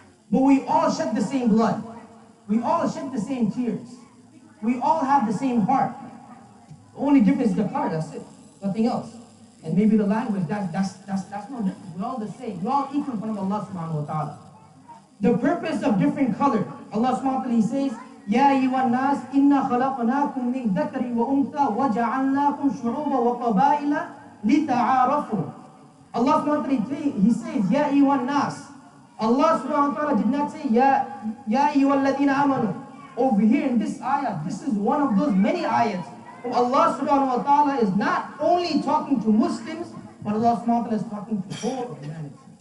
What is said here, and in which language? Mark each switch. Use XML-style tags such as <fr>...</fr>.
<en>But we all shed the same blood. We all shed the same tears. We all have the same heart. The only difference is the color, that's it. Nothing else. And maybe the language, that's no difference. We're all the same. We're all equal in front of Allah subhanahu wa ta'ala. The purpose of different color, Allah subhanahu wa ta'ala says,</en> <ar>يَا أَيُّهَا النَّاسِ إِنَّا خَلَقْنَاكُم مِّن ذَكَرٍ وَأُنثَىٰ وَجَعَلْنَاكُمْ شُعُوبًا وَقَبَائِلَ لِتَعَارَفُوا.</ar> <en>Allah subhanahu wa ta'ala, He says,</en> <ar>يَا أَيُّهَا النَّاسِ.</ar> <en>Allah subhanahu wa ta'ala did not say,</en> <ar>يَا أَيُّهَا الَّذِينَ آمَنُوا.</ar> <en>Over here in this ayah, this is one of those many ayats. Allah subhanahu wa ta'ala is not only talking to Muslims, but Allah subhanahu wa ta'ala is talking to whole humanity.</en>